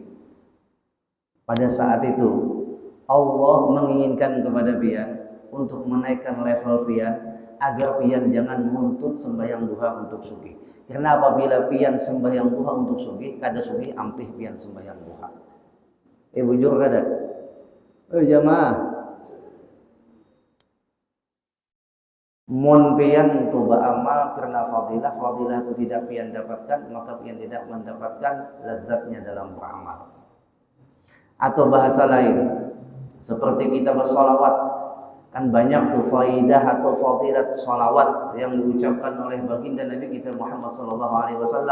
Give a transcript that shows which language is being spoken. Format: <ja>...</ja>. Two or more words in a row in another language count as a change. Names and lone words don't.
<id>Pada saat itu Allah menginginkan kepada pian untuk menaikkan level pian agar pian jangan menuntut sembahyang duha untuk sugih.</id> <bjn>Karena apabila pian sembahyang duha untuk sugih, kada sugih ampih pian sembahyang duha. Bujur kada? Jamaah, mun pian tu beramal karena fadilah, fadilah itu tidak pian dapatkan, maka pian tidak mendapatkan lezatnya dalam beramal.</bjn> <id>Atau bahasa lain, seperti kita bersolawat, kan banyak tuh faidah atau fadilat solawat yang diucapkan oleh baginda Nabi kita Muhammad SAW.</id>